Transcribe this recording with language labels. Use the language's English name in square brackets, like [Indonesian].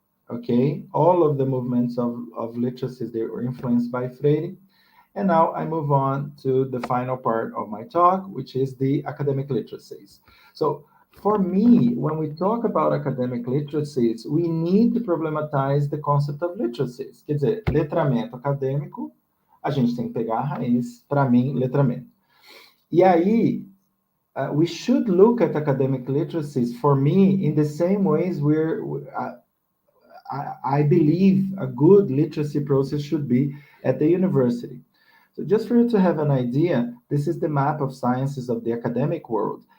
[English] Okay, all of the movements of literacies, they were influenced by Freire. And now I move on to the final part of my talk, which is the academic literacies. So for me, when we talk about academic literacies, we need to problematize the concept of literacies. [Portuguese] Quer dizer, letramento acadêmico, a gente tem que pegar a raiz, para mim, letramento. [English] E aí, we should look at academic literacies, for me, in the same ways I believe a good literacy process should be at the university. So just for you to have an idea, this is the map of sciences of the academic world.